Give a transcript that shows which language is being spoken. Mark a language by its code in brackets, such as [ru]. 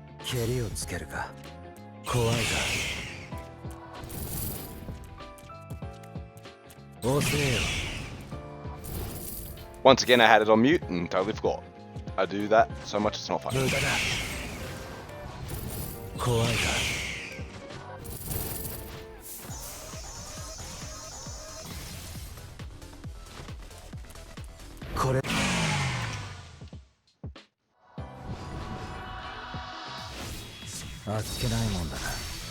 [ja] 蹴りをつけるか怖いか遅えよ [en] Once again, I had it on mute and totally forgot. I do that so much it's not funny. [ja] 無駄だ怖いかこれあっけないもんだな